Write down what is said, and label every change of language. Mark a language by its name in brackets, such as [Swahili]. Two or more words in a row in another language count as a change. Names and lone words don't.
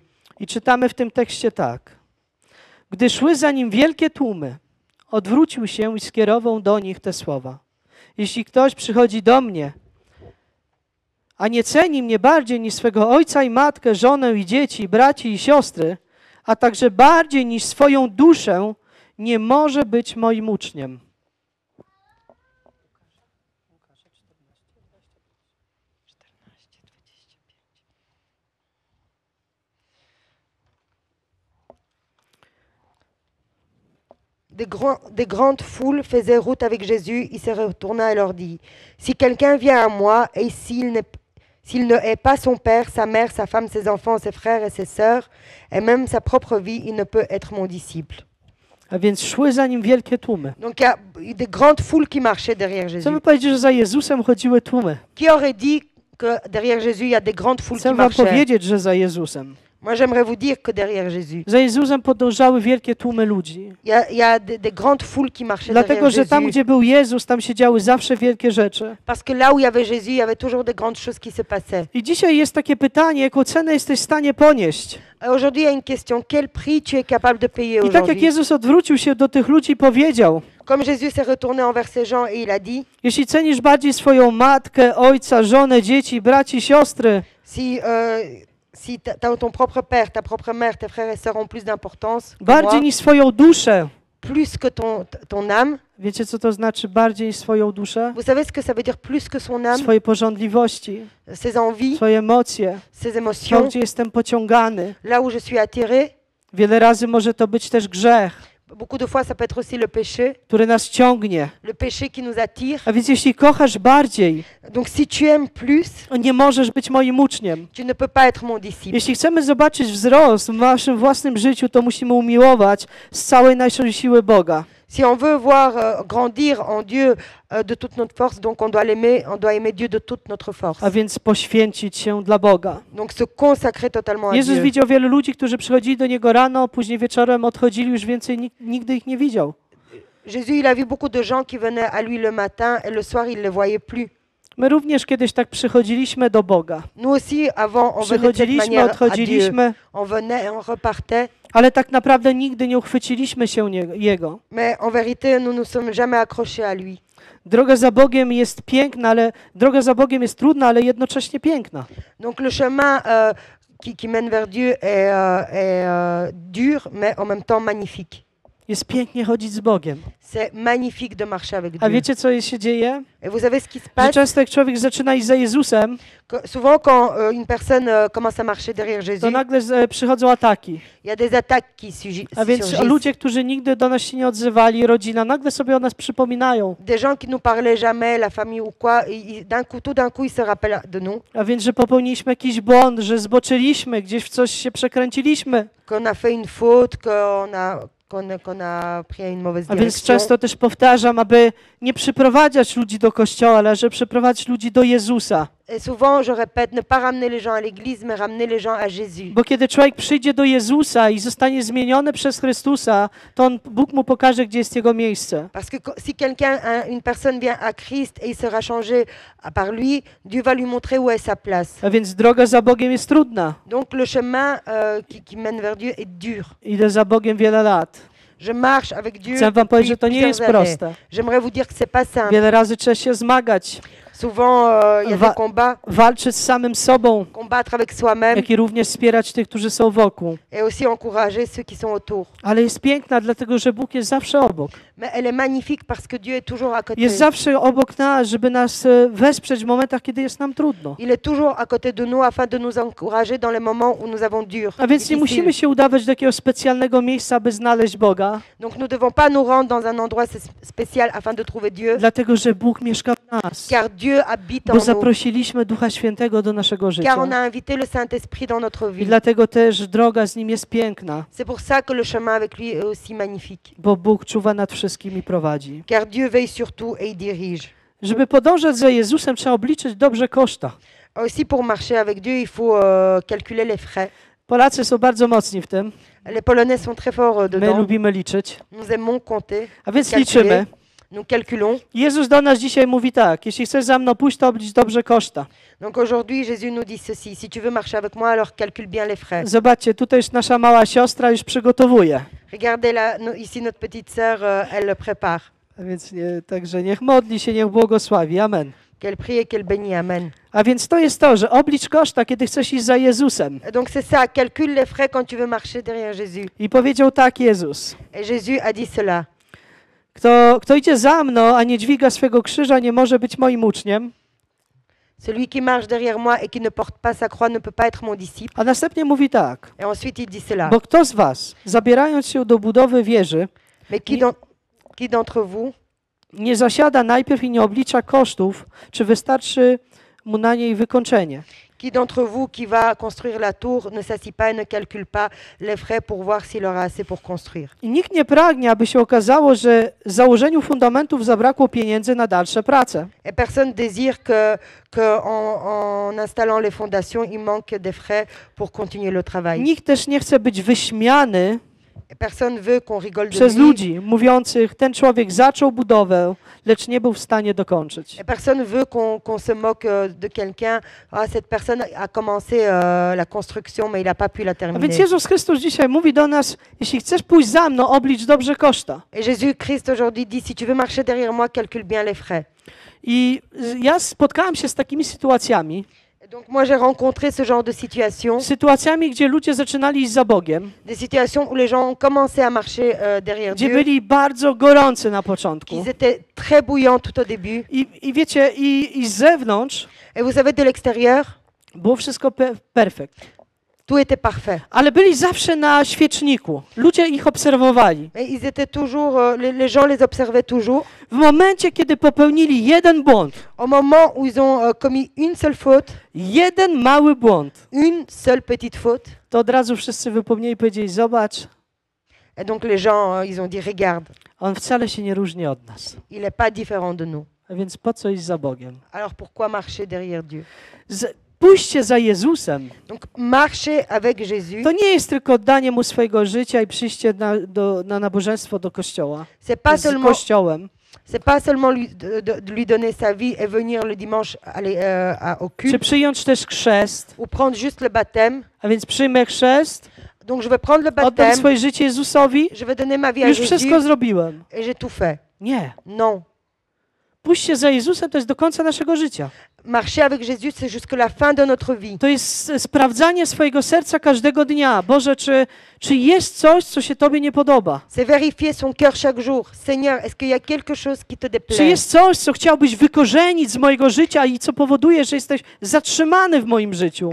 [Polish] I czytamy w tym tekście tak. Gdy szły za nim wielkie tłumy, odwrócił się i skierował do nich te słowa. Jeśli ktoś przychodzi do mnie, a nie ceni mnie bardziej niż swego ojca i matkę, żonę i dzieci, braci i siostry, a także bardziej niż swoją duszę, nie może być moim uczniem. [French] Des grandes foules faisaient route avec Jésus. Il se retourna et leur dit, si quelqu'un vient à moi et s'il ne hait pas son père, sa mère, sa femme, ses enfants, ses frères et ses sœurs, et même sa propre vie, il ne peut être mon disciple. [Polish] A więc szły za nim wielkie tłumy. [French] Donc il y a eu des grandes foules qui marchaient derrière Jésus. [Polish] Chcemy powiedzieć, że za Jezusem chodziły tłumy. [French] Qui aurait dit que derrière Jésus, il y a des grandes foules qui [Polish] Chcę wam [French] marchaient? [Polish] powiedzieć, że za Jezusem. [French] Moi, j'aimerais vous dire que derrière Jésus, [Polish] Za Jezusem podążały wielkie tłumy ludzi. [French] il y a des grandes foules qui marchaient [Polish] Dlatego, [French] derrière [Polish] że tam, [French] Jésus. [Polish] gdzie był Jezus, tam się działy zawsze wielkie rzeczy. [French] Parce que là où il y avait Jésus, il y avait toujours des grandes choses qui se passaient. [Polish] I dzisiaj jest takie pytanie, jaką cenę jesteś w stanie ponieść? [French] Et aujourd'hui, il y a une question. Quel prix tu es capable de payer [Polish] I tak jak [French] aujourd'hui? [Polish] Jezus odwrócił się do tych ludzi i powiedział, [French] Comme Jésus s'est retourné envers ces gens et il a dit, [Polish] jeśli cenisz bardziej swoją matkę, ojca, żonę, dzieci, braci, siostry, [French] si ton propre père, ta propre mère, tes frères et sœurs ont plus d'importance que [Polish] bardziej [French] moi, [Polish] niż swoją duszę. [French] plus que ton âme, [Polish] Wiecie, co to znaczy bardziej niż swoją duszę? [French] vous savez ce que ça veut dire plus que son âme, [Polish] Swoje pożądliwości, [French] ses envies, [Polish] swoje emocje, [French] ses [Polish] to, [French] émotions, [Polish] gdzie jestem pociągany. [French] là où je suis attiré. [Polish] Wiele razy może to być też grzech, [French] Beaucoup de fois, ça peut être aussi le péché, [Polish] który nas ciągnie. [French] le péché qui nous attire. [Polish] A więc jeśli kochasz bardziej, [French] Donc si tu aimes plus, [Polish] nie możesz być moim uczniem. [French] tu ne peux pas être mon disciple. [Polish] Jeśli chcemy zobaczyć wzrost w naszym własnym życiu, to musimy umiłować z całej naszej siły Boga. [French] Si on veut voir grandir en Dieu de toute notre force, donc on doit aimer Dieu de toute notre force. [Polish] A więc poświęcić się dla Boga. [French] Donc se consacrer totalement à [Polish] Jezus [French] Dieu. [Polish] widział wielu ludzi, którzy przychodzili do Niego rano, później wieczorem odchodzili, już więcej nigdy ich nie widział. [French] Jésus, il a vu beaucoup de gens qui venaient à lui le matin et le soir, il ne les voyait plus. [Polish] My również kiedyś tak przychodziliśmy do Boga. [French] Nous aussi, avant, on venait de cette [Polish] Przychodziliśmy, [French] manière à Dieu. [Polish] odchodziliśmy, [French] On venait et on repartait, [Polish] ale tak naprawdę nigdy nie uchwyciliśmy się Jego. [French] mais en vérité, nous ne nous sommes jamais accrochés à lui. [Polish] Droga za Bogiem jest piękna, droga za Bogiem jest trudna, ale jednocześnie piękna. [French] Donc le chemin qui mène vers Dieu est dur, mais en même temps magnifique. [Polish] Jest pięknie chodzić z Bogiem. [French] C'est magnifique de marcher avec [Polish] A [French] Dieu. [Polish] wiecie, co się dzieje? [French] Et vous savez ce qui se [Polish] Że [French] passe? [Polish] często jak człowiek zaczyna iść za Jezusem, [French] Souvent, quand une personne commence à marcher derrière Jésus, [Polish] to nagle przychodzą ataki. [French] il y a des attaques qui [Polish] A więc [French] surgissent. [Polish] ludzie, którzy nigdy do nas się nie odzywali, rodzina, nagle sobie o nas przypominają. [French] Des gens qui nous parlaient jamais, la famille ou quoi, tout d'un coup, ils se rappellent de nous, [Polish] A więc, że popełniliśmy jakiś błąd, że zboczyliśmy, gdzieś w coś się przekręciliśmy. [French] qu'on a fait une faute, qu'on a pris une mauvaise [Polish] A więc [French] direction. [Polish] często też powtarzam, aby nie przyprowadzać ludzi do kościoła, ale żeby przyprowadzić ludzi do Jezusa. [French] Et souvent, je répète, ne pas ramener les gens à l'église, mais ramener les gens à Jésus. [Polish] Bo kiedy człowiek przyjdzie do Jezusa i zostanie zmieniony przez Chrystusa, to Bóg mu pokaże, gdzie jest jego miejsce. [French] Parce que si une personne vient à Christ et il sera changé par lui, Dieu va lui montrer où est sa place. [Polish] A więc droga za Bogiem jest trudna. [French] Donc le chemin qui mène vers Dieu est dur. [Polish] Idę za Bogiem wiele lat. [French] Je marche avec Dieu [Polish] Chcę wam powiedzieć, że [French] depuis [Polish] to nie jest [French] plusieurs années. [Polish] proste. [French] J'aimerais vous dire que c'est pas simple. [Polish] Wiele razy trzeba się zmagać, [French] Souvent, il y a des combats, [Polish] walczyć z samym sobą, [French] combattre avec soi-même [Polish] jak i również wspierać tych, którzy są wokół. [French] et aussi encourager ceux qui sont autour. [Polish] Ale jest piękna, dlatego że Bóg jest zawsze obok. [French] Mais elle est magnifique parce que Dieu est toujours à côté. [Polish] Jest zawsze obok nas, żeby nas wesprzeć w momentach, kiedy jest nam trudno. [French] Il est toujours à côté de nous afin de nous encourager dans les moments où nous avons dur. [Polish] A więc nie [French] difficile. [Polish] musimy się udawać do jakiegoś specjalnego miejsca, aby znaleźć Boga, [French] Donc nous ne devons pas nous rendre dans un endroit spécial afin de trouver Dieu, [Polish] dlatego że Bóg mieszka nas, [French] car Dieu habite [Polish] bo [French] en nous, [Polish] zaprosiliśmy Ducha Świętego do naszego życia. [French] car on a invité le Saint-Esprit dans notre [Polish] I [French] vie. [Polish] dlatego też droga z Nim jest piękna, [French] C'est pour ça que le chemin avec lui est aussi magnifique, [Polish] bo Bóg czuwa nad wszystkim i prowadzi. [French] car Dieu veille sur tout et il dirige. [Polish] Żeby podążać za Jezusem, trzeba obliczyć dobrze koszta. [French] Aussi pour marcher avec Dieu, il faut calculer les frais. [Polish] Polacy są bardzo mocni w tym. [French] Les Polonais sont très forts [Polish] My [French] dedans. [Polish] lubimy liczyć. [French] Nous aimons compter, [Polish] A więc [French] calculer. [Polish] liczymy. [French] Nous calculons. [Polish] Jezus do nas dzisiaj mówi tak: jeśli chcesz za mną pójść, to oblicz dobrze koszta. [French] Donc aujourd'hui, Jésus nous dit ceci. Si tu veux marcher avec moi, alors calcule bien les frais. [Polish] Zobaczcie, tutaj już nasza mała siostra już przygotowuje. [French] Regardez là, ici notre petite sœur, elle le prépare. [Polish] A więc także niech modli się, niech błogosławi. Amen. [French] Qu'elle prie et qu'elle bénit. Amen. [Polish] A więc to jest to, że oblicz koszta, kiedy chcesz iść za Jezusem. [French] Et donc c'est ça, calcule les frais quand tu veux marcher derrière Jésus. [Polish] I powiedział tak Jezus: [French] Et Jésus a dit cela. [Polish] Kto idzie za mną, a nie dźwiga swego krzyża, nie może być moim uczniem. [French] Celui qui marche derrière moi et qui ne porte pas sa croix ne peut pas être mon disciple. [Polish] A następnie mówi tak: [French] Et ensuite il dit cela. [Polish] bo kto z was, zabierając się do budowy wieży, [French] Mais qui d'entre vous [Polish] nie zasiada najpierw i nie oblicza kosztów, czy wystarczy mu na niej wykończenie? [French] Qui d'entre vous qui va construire la tour ne s'assit pas et ne calcule pas les frais pour voir s'il aura assez pour construire. [Polish] I nikt nie pragnie, aby się okazało, że w założeniu fundamentów zabrakło pieniędzy na dalsze prace. [French] Et personne désire que en installant les fondations, il manque des frais pour continuer le travail. [Polish] Nikt też nie chce być wyśmiany [French] Et personne veut qu'on rigole de [Polish] przez [French] lui. [Polish] ludzi mówiących: ten człowiek zaczął budowę, lecz nie był w stanie dokończyć. [French] Et personne veut qu'on se moque de quelqu'un. Ah, cette personne a commencé la construction, mais il n'a pas pu la [Polish] A więc [French] terminer. [Polish] Jezus Chrystus dzisiaj mówi do nas: jeśli chcesz pójść za mną, oblicz dobrze koszta. [French] Et Jésus Christ aujourd'hui dit, si tu veux marcher derrière moi, calcule bien les frais. [Polish] I ja spotkałem się z takimi sytuacjami, [French] Et donc moi j'ai rencontré ce genre de situation, [Polish] gdzie ludzie zaczynali iść za Bogiem, [French] des situations où les gens ont commencé à marcher derrière [Polish] gdzie [French] Dieu, [Polish] byli bardzo gorący na początku. [French] qu'ils étaient très bouillants tout au début. [Polish] I wiecie, i z zewnątrz [French] Et vous savez, de l'extérieur, [Polish] było wszystko perfekt. [French] tout était parfait. [Polish] Ale byli zawsze na świeczniku. Ludzie ich obserwowali. [French] Et ils étaient toujours, les gens les observaient toujours. [Polish] W momencie, kiedy popełnili jeden błąd, [French] Au moment où ils ont commis une seule faute, [Polish] jeden mały błąd, [French] une seule petite faute, [Polish] to od razu wszyscy wypomnieli i powiedzieli: zobacz, [French] et donc les gens, ils ont dit, regarde, [Polish] on wcale się nie różni od nas. [French] il n'est pas différent de nous. [Polish] A więc po co iść za Bogiem? [French] Alors pourquoi marcher derrière Dieu? [Polish] Pójście za Jezusem [French] Donc marcher avec Jésus, [Polish] to nie jest tylko oddanie Mu swojego życia i przyjście na nabożeństwo do kościoła. Z kościołem. [French] c'est pas seulement de lui donner sa vie et venir le dimanche aller au [Polish] Czy [French] culte, [Polish] przyjąć też chrzest. [French] ou prendre juste le baptême. [Polish] A więc przyjmę chrzest, [French] Donc je vais prendre le [Polish] oddam [French] baptême, [Polish] swoje życie Jezusowi, [French] je vais donner ma vie à [Polish] już wszystko [French] Jésus [Polish] zrobiłem. [French] et j'ai tout fait. [Polish] Nie. [French] Non. [Polish] Pójście za Jezusem to jest do końca naszego życia. [French] Marcher avec Jésus, c'est jusque la fin de notre vie. [Polish] To jest sprawdzanie swojego serca każdego dnia. Boże, czy jest coś, co się Tobie nie podoba? [French] C'est vérifier son cœur chaque jour. Seigneur, est-ce qu'il y a quelque chose qui te [Polish] Czy [French] déplaît? [Polish] jest coś, co chciałbyś wykorzenić z mojego życia i co powoduje, że jesteś zatrzymany w moim życiu?